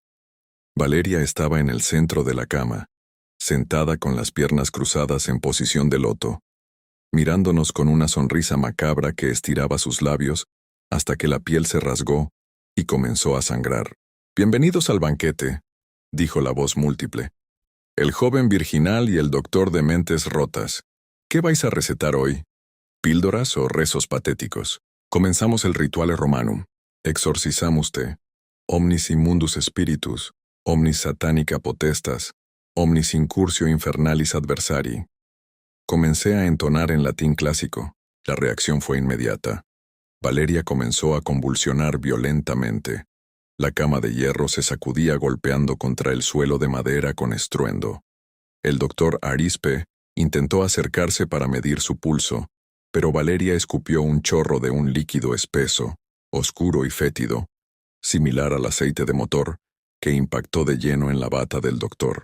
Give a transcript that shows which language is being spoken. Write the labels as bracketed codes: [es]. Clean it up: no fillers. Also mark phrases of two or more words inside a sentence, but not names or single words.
[es] Valeria estaba en el centro de la cama, sentada con las piernas cruzadas en posición de loto, mirándonos con una sonrisa macabra que estiraba sus labios hasta que la piel se rasgó y comenzó a sangrar. «Bienvenidos al banquete», dijo la voz múltiple. El joven virginal y el doctor de mentes rotas. ¿Qué vais a recetar hoy? ¿Píldoras o rezos patéticos? Comenzamos el [la] rituale romanum. Exorcizamus te. Omnis immundus spiritus, omnis satanica potestas, omnis incursio infernalis adversari. [es] Comencé a entonar en latín clásico. La reacción fue inmediata. Valeria comenzó a convulsionar violentamente. La cama de hierro se sacudía golpeando contra el suelo de madera con estruendo. El doctor Arispe intentó acercarse para medir su pulso, pero Valeria escupió un chorro de un líquido espeso, oscuro y fétido, similar al aceite de motor, que impactó de lleno en la bata del doctor.